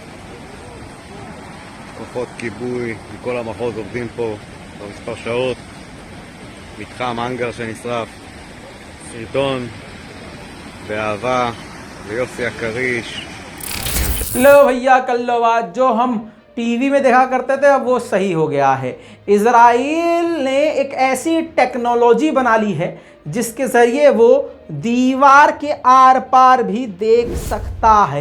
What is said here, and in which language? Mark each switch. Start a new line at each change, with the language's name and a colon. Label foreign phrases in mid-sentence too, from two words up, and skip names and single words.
Hebrew: כוחות כיבוי מכל המחוז עובדים פה כבר מספר שעות. מתחם האנגר שנשרף. סרטון באהבה ליוסי הכריש.
Hindi: लो भैया कल्लो बात जो हम टीवी में देखा करते थे अब वो सही हो गया है। इजराइल ने एक ऐसी टेक्नोलॉजी बना ली है जिसके जरिए वो दीवार के आर पार भी देख सकता है।